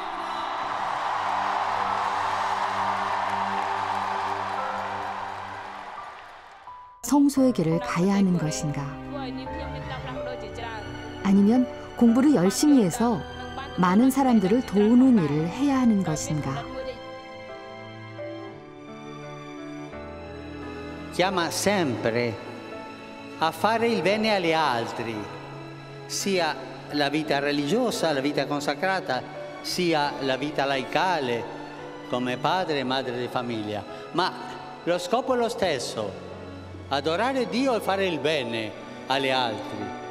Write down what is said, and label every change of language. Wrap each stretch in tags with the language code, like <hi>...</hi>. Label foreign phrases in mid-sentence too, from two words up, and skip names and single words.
<ko>성소의 길을 가야 하는 것인가? 아니면 공부를 열심히 해서 많은 사람들을 도우는 일을 해야 하는 것인가?</ko> <it>Chiama sempre a fare il bene agli altri, sia la vita religiosa, la vita consacrata, sia la vita laicale, come padre e madre di famiglia. Ma lo scopo è lo stesso, adorare Dio e fare il bene agli altri.</it>